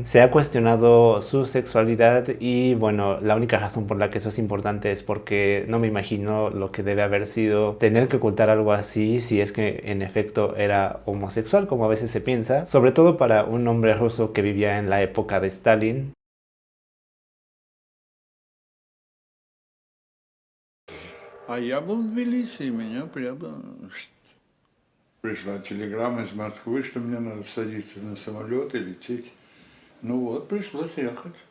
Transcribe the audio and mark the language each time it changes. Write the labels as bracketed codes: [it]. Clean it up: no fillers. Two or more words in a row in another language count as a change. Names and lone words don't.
[es] Se ha cuestionado su sexualidad, y bueno, la única razón por la que eso es importante es porque no me imagino lo que debe haber sido tener que ocultar algo así, si es que en efecto era homosexual, como a veces se piensa, sobre todo para un hombre ruso que vivía en la época de Stalin. [ru] А я был в Тбилиси, и меня прямо... Пришла телеграмма из Москвы, что мне надо садиться на самолет и лететь. Ну вот, пришлось ехать.